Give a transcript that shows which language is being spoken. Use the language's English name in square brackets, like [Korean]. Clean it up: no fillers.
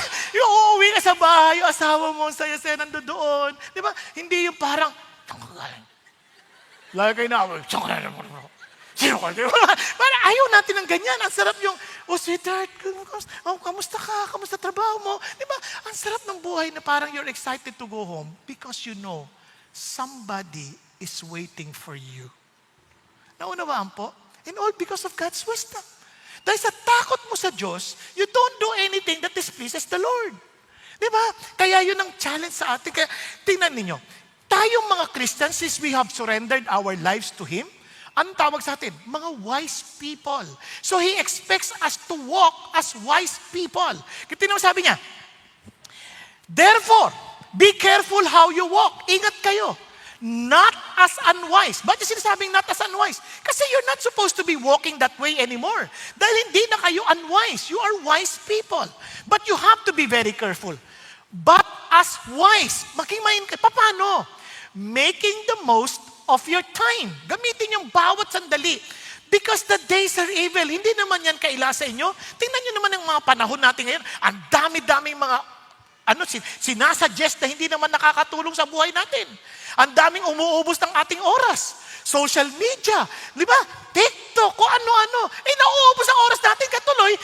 [Filipino] Yung uuwi ka sa bahay, yung asawa mo, ang saya-saya nandoon. Di ba? Hindi yung parang, saan ka galing? Lagi kayo na, saan ka galing? Sino ka? Parang ayaw natin ng ganyan. Ang sarap yung, sweetheart, kamusta ka? Kamusta trabaho mo? Di ba? Ang sarap ng buhay na parang [English] you're excited to go home because you know somebody is waiting for you. [Filipino] Naunawaan po? [English] And all because of God's wisdom. [Filipino] Dahil sa takot mo sa Diyos, [English] you don't do anything that displeases the Lord. [Filipino] Di ba? Kaya yun ang challenge sa atin. Kaya tingnan ninyo, tayong mga Christians, [English] since we have surrendered our lives to Him, [Filipino] anong tawag sa atin? [English] Mga wise people. So He expects us to walk as wise people. [Filipino] Kaya sabi niya, [English] therefore, be careful how you walk. [Filipino] Ingat kayo. [English] Not as unwise. [Filipino] Ba't yung sinasabing [English] not as unwise? [Filipino] Kasi [English] you're not supposed to be walking that way anymore. [Filipino] Dahil hindi na kayo [English] unwise. You are wise people. But you have to be very careful. But as wise, [Filipino] makimain ka. Paano? [English] Making the most of your time. [Filipino] Gamitin yung bawat sandali. [English] Because the days are evil. [Filipino] Hindi naman yan kaila sa inyo. Tingnan nyo naman ang mga panahon natin ngayon. Ang dami-daming mga sinasuggest na hindi naman nakakatulong sa buhay natin. Ang daming umuubos ng ating oras. Social media, di ba? TikTok, kung ano-ano. Nauubos ang oras natin katuloy.